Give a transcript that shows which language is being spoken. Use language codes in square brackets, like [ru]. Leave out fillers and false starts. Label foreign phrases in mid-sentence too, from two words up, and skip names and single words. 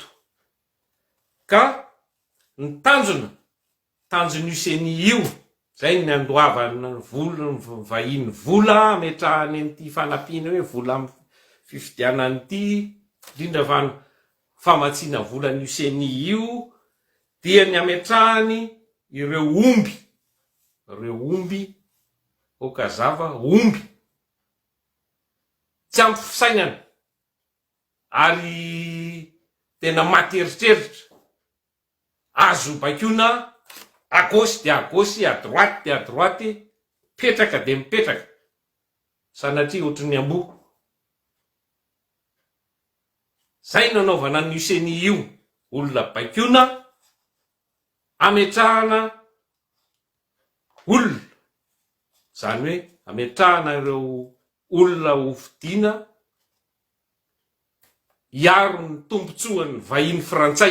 [mg] Ka ny tanjon'io Seni io zay ny andoavana vahiny vola ametrahany an'ity fanampiana hoe vola fifidianany ity, indrindra fa ny famatsiana volan'io Seni io dia ny ametrahany ireo omby okazava omby tsy ampy fisainana ary tena maty eritreritra, azo bakiona [fr] à gauche de à gauche, à droite de à droite, [mg] petraka de mipetraka sanatria ohatry ny amboa. Zay nanaovana an'io Seni io, olona bakiona ametrahana olona, zany hoe ametrahana ireo olona ho fidiana hiaro ny tombontsoan'ny vahiny Frantsay.